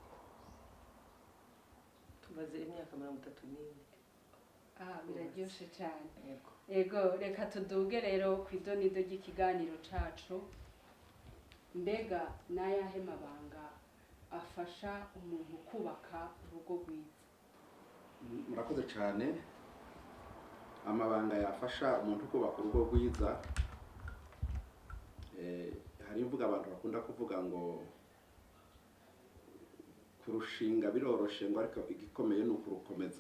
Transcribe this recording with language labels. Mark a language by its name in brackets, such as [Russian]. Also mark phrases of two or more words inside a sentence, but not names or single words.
[Rundi] Tumaze imyaka 34. Biraryoshe cyane. Yego. Ego reka tuduge rero kw'idonido ry'ikiganiro cacu. Mbega nayahe mabanga afasha umuntu kubaka urugo rwiza? Murakoze cyane. Amabanga yafasha umuntu kubaka urugo rwiza, hari imvuga abantu bakunda kuvuga ngo kurushinga biroroshe ngo ariko igikomeye ni ukurukomeza.